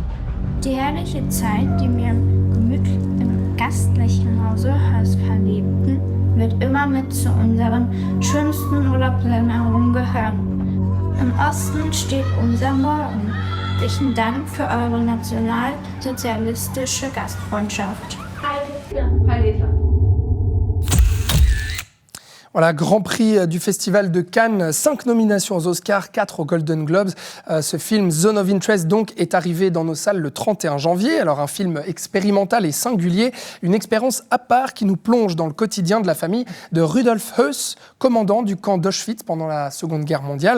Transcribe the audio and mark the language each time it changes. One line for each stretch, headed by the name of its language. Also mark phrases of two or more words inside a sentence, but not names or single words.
German: Die herrliche Zeit, die wir im gastlichen Hause verlebten, wird immer mit zu unseren schönsten Urlaubsländern gehören. Im Osten steht unser Morgen. Herzlichen Dank für eure nationalsozialistische Gastfreundschaft. Heil Hitler.
French: Voilà, Grand Prix du Festival de Cannes, 5 nominations aux Oscars, 4 aux Golden Globes. Ce film Zone of Interest donc est arrivé dans nos salles le 31 janvier. Alors un film expérimental et singulier, une expérience à part qui nous plonge dans le quotidien de la famille de Rudolf Höss, commandant du camp d'Auschwitz pendant la Seconde Guerre mondiale.